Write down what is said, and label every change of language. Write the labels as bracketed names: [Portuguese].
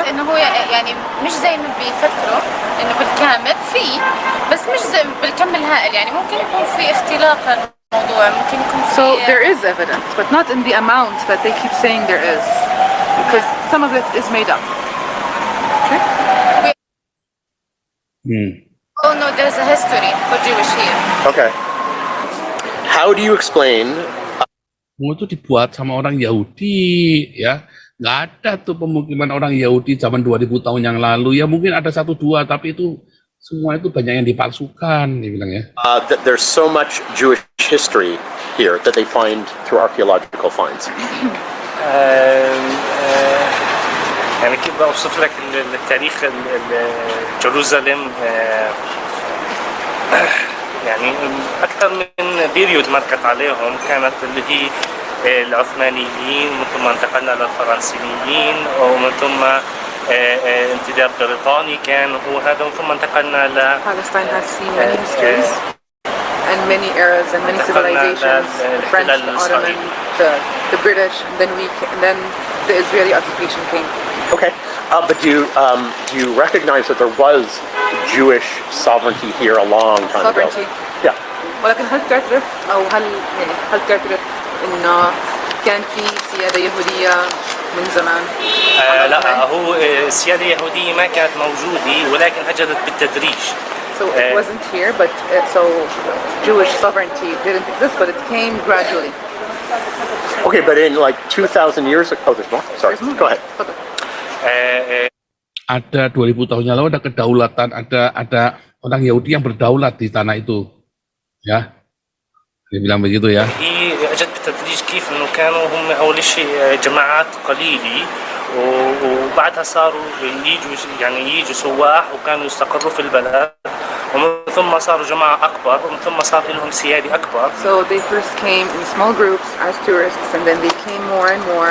[Arabic] حكيت انه هو يعني مش زي ما بيفكروا انه بالكامل في، بس مش زي بالكم الهائل، يعني ممكن يكون في اختلاق للموضوع، ممكن يكون في [English] So there is evidence, but not in the amount that they keep saying there is, because some of it is made up. Okay? Oh no, there's a history for Jewish here. Okay. How do you explain? [Indonesian] Itu dibuat sama orang Yahudi, ya. Nggak ada tuh pemukiman orang Yahudi zaman 2000 tahun yang lalu. Ya mungkin ada 1-2, tapi itu semua itu banyak yang dipalsukan, dia bilang ya. [English] That there's so much Jewish history here that they find through archaeological finds. [Arabic] يعني كيف بوصف لك التاريخ جيروزالم، يعني أكثر من بيريود مرقت عليهم، كانت اللي هي العثمانيين، ومن ثم انتقلنا للفرنسيين، ومن ثم انتداب بريطاني كان وهذا، ومن ثم انتقلنا ل [English] Palestine has seen many histories and many eras and many civilizations. The French, the Ottoman, the British, and then the Israeli occupation came. Okay. But do you recognize that there was Jewish sovereignty here a long time Sovereignty. ago? Yeah. [Arabic] ولكن هل تعترف او هل تعترف انه كان في سياده يهوديه من زمان؟ لا، هو السيادة اليهودية ما كانت موجودة، ولكن هجرت بالتدريج. [English] So it wasn't here, but so Jewish sovereignty didn't exist, but it came gradually. Okay, but in like 2,000 years ago, oh, there's more. Sorry. There's more. Go ahead. [Indonesian] Ada 2000 tahun yang lalu ada kedaulatan, ada orang Yahudi yang berdaulat di tanah itu, ya. Dia bilang begitu ya. [Arabic] هي اجت بالتدريج، كيف انه كانوا هم اول شيء جماعات قليله، وبعدها صاروا يجوا سواح وكانوا يستقروا في البلد، ومن ثم صاروا جماعه اكبر، ومن ثم صار لهم سياده اكبر. [English] So they first came in small groups as tourists, and then they came more and more.